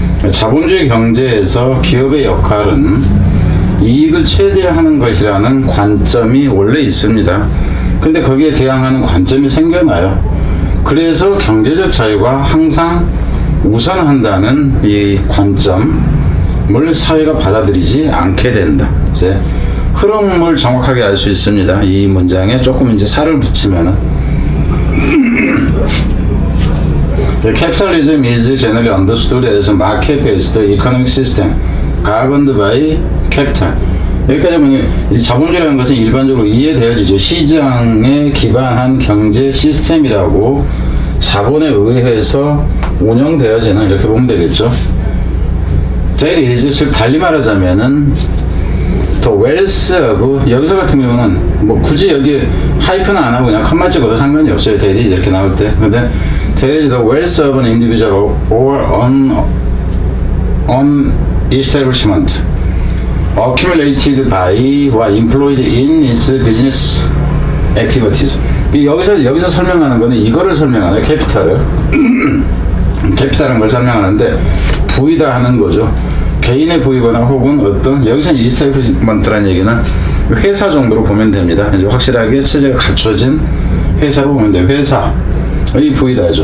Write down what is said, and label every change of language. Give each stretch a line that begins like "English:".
Korean: 자본주의 경제에서 기업의 역할은 이익을 최대화하는 것이라는 관점이 원래 있습니다. 근데 거기에 대항하는 관점이 생겨나요. 그래서 경제적 자유가 항상 우선한다는 이 관점을 사회가 받아들이지 않게 된다. 이제 흐름을 정확하게 알 수 있습니다. 이 문장에 조금 이제 살을 붙이면은
English: Capitalism is generally understood as a market-based economic system governed by capital.
Korean: 여기까지 보면 이 자본주의라는 것은 일반적으로 이해되어지죠. 시장에 기반한 경제 시스템이라고 자본에 의해서 운영되어지는, 이렇게 보면 되겠죠.
English: That is,
Korean: 즉 달리 말하자면은
English: the wealth of,
Korean: 여기서 같은 경우는 뭐 굳이 여기 하이프는 안 하고 그냥 칸만 찍어도 상관이 없어요.
English: that is
Korean: 이렇게 나올 때.
English: 근데 that is the wealth of an individual or an establishment accumulated by or employed in its business activities.
Korean: 여기서 설명하는 거는 이거를 설명하는 캐피탈을 캐피탈은 걸 설명하는데 부이다 하는 거죠. 개인의 부이거나 혹은 어떤, 여기서 이스태블리먼트라는 얘기는 회사 정도로 보면 됩니다. 이제 확실하게 체제가 갖춰진 회사로 보면 돼요. 회사의 부이다죠.